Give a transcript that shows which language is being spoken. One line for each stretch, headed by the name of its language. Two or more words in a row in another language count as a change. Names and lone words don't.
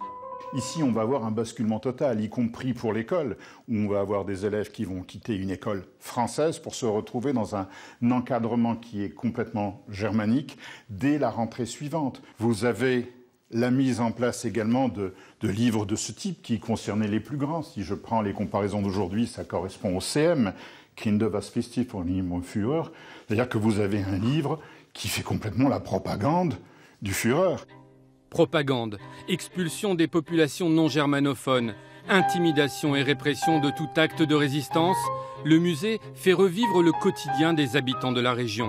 French: Ici, on va avoir un basculement total, y compris pour l'école, où on va avoir des élèves qui vont quitter une école française pour se retrouver dans un encadrement qui est complètement germanique dès la rentrée suivante. Vous avez la mise en place également de livres de ce type qui concernaient les plus grands. Si je prends les comparaisons d'aujourd'hui, ça correspond au CM,
German: Kinder was wichtig für den Führer,
French: c'est-à-dire que vous avez un livre qui fait complètement la propagande du Führer. Propagande, expulsion des populations non germanophones, intimidation et répression de tout acte de résistance, le musée fait revivre le quotidien des habitants de la région.